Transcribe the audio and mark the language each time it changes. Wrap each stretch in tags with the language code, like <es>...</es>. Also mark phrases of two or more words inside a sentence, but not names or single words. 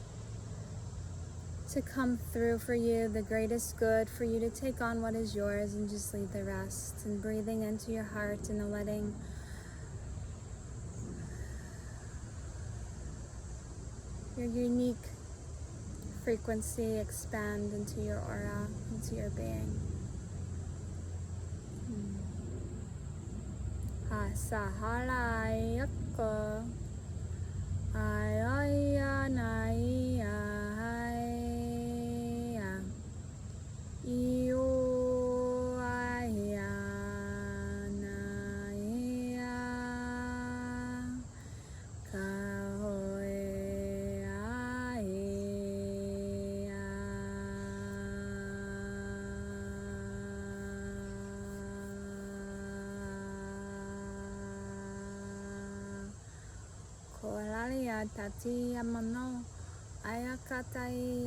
<en>to come through for you, the greatest good, for you to take on what is yours and just leave the rest, and breathing into your heart and letting your unique frequency expand into your aura, into your being. Hasahalayaka ayaya naya haya iyo aya naya kahoe aya Kolalia tati amano ayakatai</en>